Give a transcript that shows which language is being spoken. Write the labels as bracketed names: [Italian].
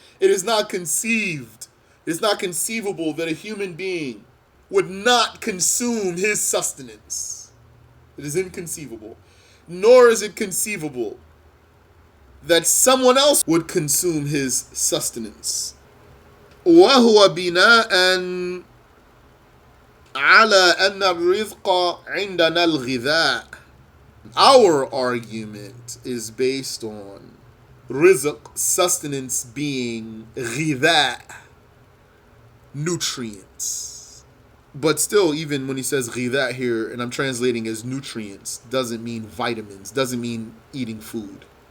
[English] It is not conceived, it is not conceivable that a human being would not consume his sustenance. It is inconceivable. Nor is it conceivable that someone else would consume his sustenance. [Arabic] وهو بناء على أن الرزق عندنا الغذاء. [English] Our argument is based on rizq, sustenance, being غذاء, nutrients. But still, even when he says غذاء here, and I'm translating as nutrients, doesn't mean vitamins, doesn't mean eating food.